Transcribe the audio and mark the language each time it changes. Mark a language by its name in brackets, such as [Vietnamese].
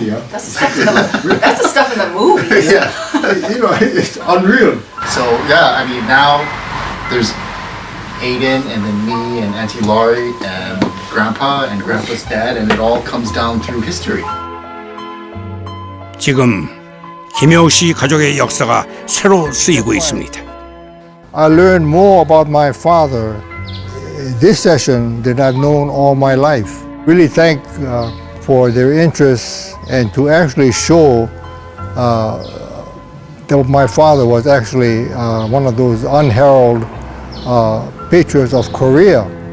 [English] That's the stuff in the movies. yeah. You know, it's unreal. So yeah, I mean now there's Aiden and then me and Auntie Laurie and Grandpa and Grandpa's dad, and it all comes down through history. [Korean] 지금 김혜옥 씨 가족의 역사가 새로 쓰이고 있습니다. [English] I learned more about my father this session than I've known all my life. Really thank for their interest and to actually show that my father was actually one of those unheralded patriots of Korea.